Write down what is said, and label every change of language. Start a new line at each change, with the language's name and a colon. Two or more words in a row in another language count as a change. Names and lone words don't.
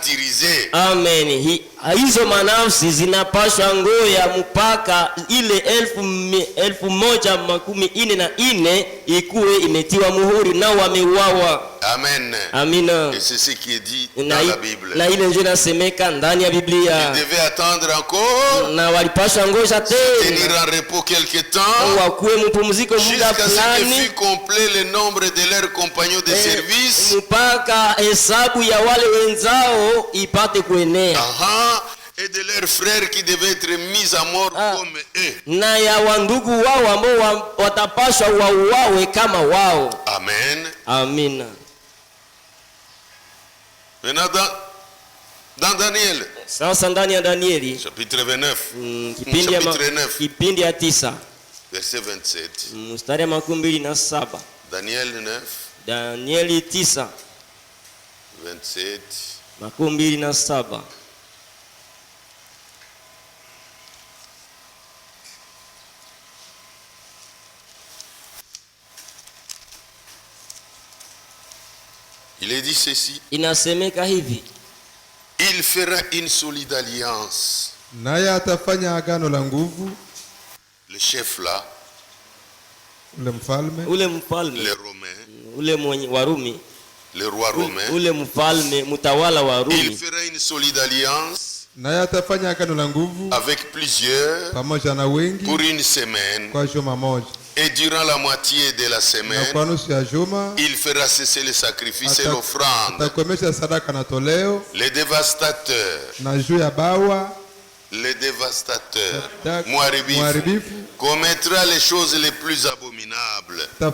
French: martyrisés. Amen.
Swahili: Hizo manafsi zinapaswa ngoya mpaka ile 1144 ikuwe imetiwa muhuri na wameuawa. Amen. Amina.
French: Et c'est ce qui est dit dans la Bible.
Swahili: Na ile ndio inasemeka ndani ya Biblia.
French: Ils devaient attendre encore.
Swahili: Na walipaswa ngoja
French: Tenir
Swahili: tena.
French: en repos quelque temps.
Swahili: Wakuwe mpumziko muda
French: Jusqu'à ce que
Swahili: fulani.
French: fût complet le nombre de leurs compagnons de service.
Swahili: Mpaka hesabu ya wale wenzao ipate kuenea.
French: Et de leurs frères qui devaient être mis à mort comme eux.
Swahili: Na ya wandugu wao ambao watapaswa wauawe kama wao. Amen. Amina.
French: Maintenant dans Daniel.
Swahili: Sasa ndani ya Danieli
French: chapitre 29.
Swahili: Kipindi ya 9.
French: Verset 27.
Swahili: Mstari wa 27.
French: Daniel 9.
Swahili: Danieli 9. 27. 27.
French: Il est dit ceci.
Swahili: Inasemeka hivi.
French: Il fera une solide alliance.
Swahili: Naye atafanya agano la nguvu.
French: Le chef là.
Swahili: Ule mfalme.
French: Les Romains.
Swahili: Ule Warumi.
French: Le roi romain.
Swahili: Ule mfalme mtawala wa Rumi.
French: Il fera une solide alliance.
Swahili: Naye atafanya agano la nguvu.
French: Avec plusieurs.
Swahili: Pamoja na wengi.
French: Pour une semaine.
Swahili: Kwa juma moja.
French: Et durant la moitié de la semaine, il fera cesser les sacrifices et l'offrande. Les dévastateurs, Mouaribif, commettra les choses les plus abominables.